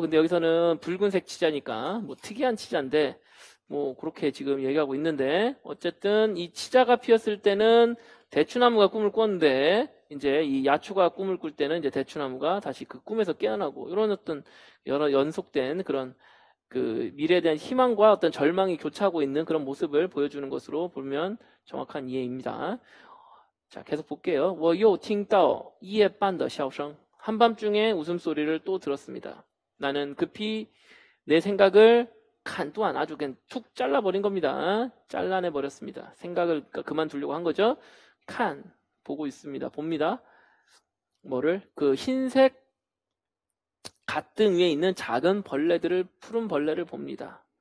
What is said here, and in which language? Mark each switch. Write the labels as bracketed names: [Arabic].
[Korean] 근데 여기서는 붉은색 치자니까 뭐 특이한 치자인데 뭐 그렇게 지금 얘기하고 있는데 어쨌든 이 치자가 피었을 때는 대추나무가 꿈을 꿨는데 이제 이 야추가 꿈을 꿀 때는 이제 대추나무가 다시 그 꿈에서 깨어나고 이런 어떤 여러 연속된 그런 그 미래에 대한 희망과 어떤 절망이 교차하고 있는 그런 모습을 보여주는 것으로 보면 정확한 이해입니다. 자, 계속 볼게요. [Chinese] 我又听到夜半的笑声 [Korean] 한밤중에 웃음소리를 또 들었습니다. 나는 급히 내 생각을 칸 또한 아주 그냥 툭 잘라버린 겁니다. 잘라내버렸습니다. 생각을 그만두려고 한 거죠. 칸 보고 있습니다. 봅니다. 뭐를? 그 흰색 갓등 위에 있는 작은 벌레들을, 푸른 벌레를 봅니다.